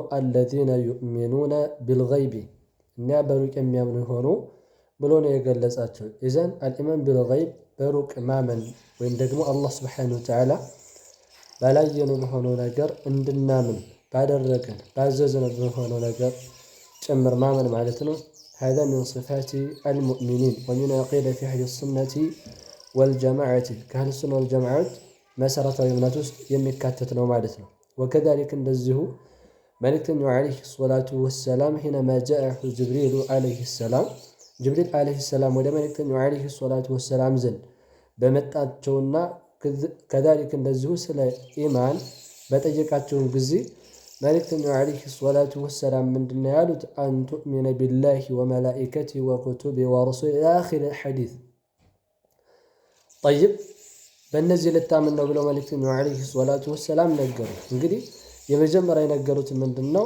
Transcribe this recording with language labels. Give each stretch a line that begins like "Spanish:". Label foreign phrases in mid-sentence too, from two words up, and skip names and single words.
Arabic: الذين يؤمنون بالغيب
Amharic: እና በሩቅ የሚያምኑ የሆኑ ብሎ ነው የገለጻቸው።
Arabic: إذن الإيمان بالغيب
Amharic: በሩቅ ማመን ወይም ደግሞ
Arabic: الله سبحانه وتعالى
Amharic: ባላየነው በሆነው ነገር እንድናምን ባደረገን ባዘዘን በሆነው ነገር ጭምር ማመን ማለት ነው።
Arabic: هذا من صفات المؤمنين ومن عقيدة أهل السنة والجماعة كأهل السنة والجماعة مسارة
Amharic: እምነት ውስጥ የሚካተት ነው ማለት ነው። وكذلك እንደዚሁ መልእክተኛው
Arabic: عليه الصلاة والسلام حينما جاءه جبريل عليه السلام
Amharic: ጅብሪል
Arabic: عليه السلام
Amharic: ወደ መልእክተኛው
Arabic: عليه الصلاة والسلام
Amharic: ዘንድ በመጣቸውና ከዛሊክ እንደዚሁ ስለ ኢማን በጠየቃቸው ጊዜ መልእክተኛው
Arabic: عليه الصلاة والسلام
Amharic: ምንድነው ያሉት?
Arabic: أن تؤمن بالله وملائكته وكتبه ورسله إلى آخر الحديث።
Amharic: ጠይብ በእነዚህ ልታምን ነው ብለው መልእክተኛው
Arabic: عليه الصلاة والسلام
Amharic: ነገሩ። እንግዲህ የመጀመሪያ የነገሩት ምንድነው?